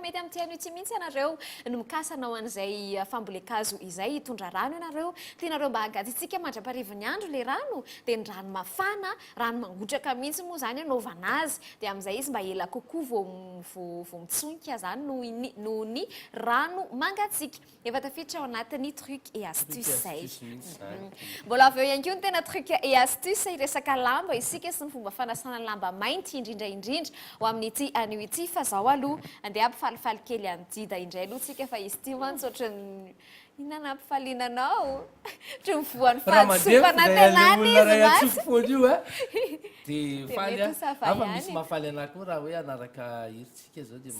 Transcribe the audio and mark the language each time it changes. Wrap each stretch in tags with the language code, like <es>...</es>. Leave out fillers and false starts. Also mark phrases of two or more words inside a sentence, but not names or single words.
<mg>mety amin'ity anio ity mihitsy ianareo no mikasana ao an'izay fambolekazo izay hitondra rano ianareo tianareo mba hangatsitsika mandraparivony andro le rano dia ny rano mafana rano mangotraka mihitsy moa zany anaovana azy dia amin'izay izy mba ela kokoa vao mitsonika zany noho ny rano mangatsika efa tafiditra ao anatin'ny</mg> <fr>truc et astuce</fr> <mg>zay mbola avy eo ihany koa ny tena</mg> <fr>truc et astuce</fr> <mg>iresaka lamba isika sy ny fomba fanasana lamba mainty indrindraindrindra ho amin'ity anio ity fa zao aloha andeha ampifalifaly kely an'dida indray aloha tsika fa izy ty mantsy ohatrany inana ampifalinanao ohatry mivoan'ny fahadisopana tenany izy mantsy dia faly afa misy mahafaly anahy koa raha hoe anaraka hiritsika zao dia</mg>